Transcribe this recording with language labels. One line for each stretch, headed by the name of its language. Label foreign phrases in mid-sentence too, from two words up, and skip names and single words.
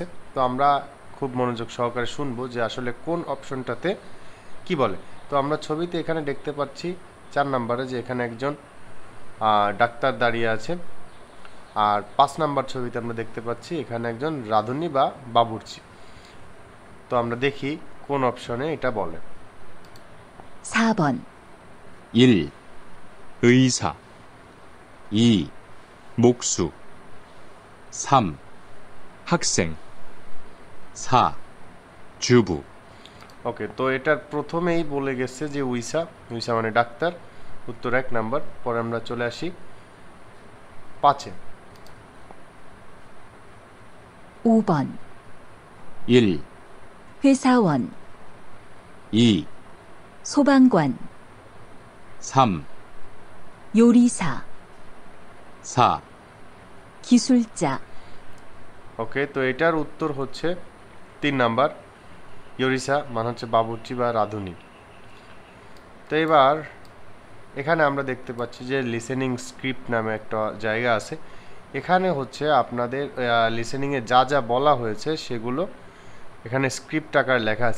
Bangla: তো আমরা খুব মনোযোগ সহকারে শুনবো যে আসলে কোন অপশনটাতে কি বলে। তো আমরা ছবিতে এখানে দেখতে পাচ্ছি 4 নম্বরে যে এখানে একজন ডাক্তার দাঁড়িয়ে আছে, আর 5 নম্বর ছবিতে আমরা দেখতে পাচ্ছি এখানে একজন রাঁধুনি বা বাবুর্চি। তো আমরা দেখি কোন অপশনে এটা বলে।
Korean: 4번 1, 의사 2, 목수 3, 학생 4, 주부
Bangla: ওকে, তো এটার প্রথমেই বলে গেছে যে উইসা, উইসা মানে ডাক্তার, উত্তর 1 নাম্বার। পরে আমরা চলে আসি 5-এ।
Korean: 5번 1, 회사원, 2, 소방관, 3, 요리사, 4, 기술자,
Bangla: ওকে, তো এটার উত্তর হচ্ছে 3 নাম্বার, ইয়োরিসা মানে হচ্ছে বাবুর্চি বা রাঁধুনি। তো এবার এখানে আমরা দেখতে পাচ্ছি যে
English: listening script
Bangla: নামে একটা জায়গা আছে। এখানে হচ্ছে আপনাদের লিসেনিংয়ে যা যা বলা হয়েছে সেগুলো এখানে স্ক্রিপ্ট আকারে লেখা আছে।